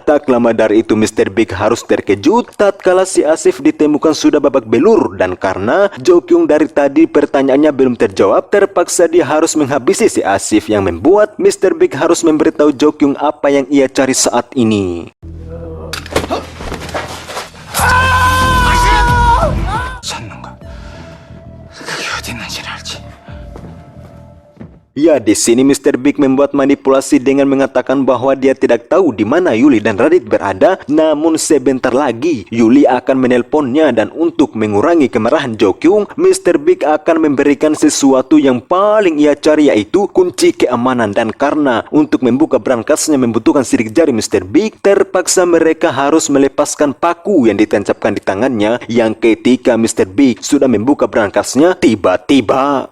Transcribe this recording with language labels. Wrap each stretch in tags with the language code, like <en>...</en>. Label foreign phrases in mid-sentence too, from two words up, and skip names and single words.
<id>Tak lama dari itu Mr. Big harus terkejut tatkala si Asif ditemukan sudah babak belur, dan karena Jo Kyung dari tadi pertanyaannya belum terjawab, terpaksa dia harus menghabisi si Asif, yang membuat Mr. Big harus memberitahu Jo Kyung apa yang ia cari saat ini.</id> <ko>찾는 거. 그게 어디 있는지를 알지.</ko> <id>Ya, di sini Mr. Big membuat manipulasi dengan mengatakan bahwa dia tidak tahu di mana Yuli dan Radit berada. Namun sebentar lagi Yuli akan menelponnya, dan untuk mengurangi kemarahan Jo Kyung, Mr. Big akan memberikan sesuatu yang paling ia cari, yaitu kunci keamanan. Dan karena untuk membuka berangkasnya membutuhkan sidik jari Mr. Big, terpaksa mereka harus melepaskan paku yang ditancapkan di tangannya. Yang ketika Mr. Big sudah membuka berangkasnya, tiba-tiba</id>